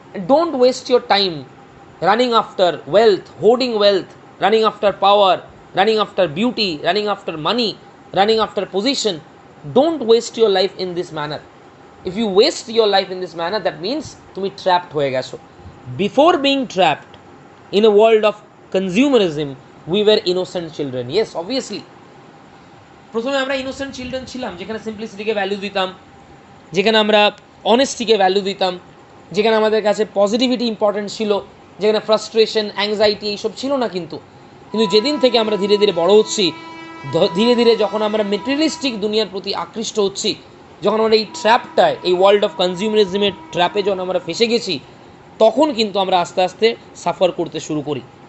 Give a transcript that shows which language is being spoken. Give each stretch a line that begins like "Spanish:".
English: Don't waste your time running after wealth, hoarding wealth, running after power, running after beauty, running after money, running after position. Don't waste your life in this manner. If you waste your life in this manner, that means
Bangla: তুমি trapped হয়ে গেছো।
English: Before being trapped in a world of consumerism, we were innocent children. Yes, obviously.
Bangla: প্রথমে আমরা innocent children ছিলাম, যেখানে সিম্পলিসিটিকে value দিতাম, যেখানে আমরা অনেস্টিকে ভ্যালু দিতাম, যেখানে আমাদের কাছে পজিটিভিটি ইম্পর্টেন্ট ছিল, যেখানে ফ্রাস্ট্রেশন, অ্যাংজাইটি এইসব ছিল না। কিন্তু যেদিন থেকে আমরা ধীরে ধীরে বড় হচ্ছি, ধীরে ধীরে যখন আমরা মেটেরিয়ালিস্টিক দুনিয়ার প্রতি আকৃষ্ট হচ্ছি, যখন আমরা এই ট্র্যাপটায়, এই ওয়ার্ল্ড অফ কনজিউমারিজমের ট্র্যাপে যখন আমরা ফেসে গেছি, তখন কিন্তু আমরা আস্তে আস্তে সাফার করতে শুরু করি।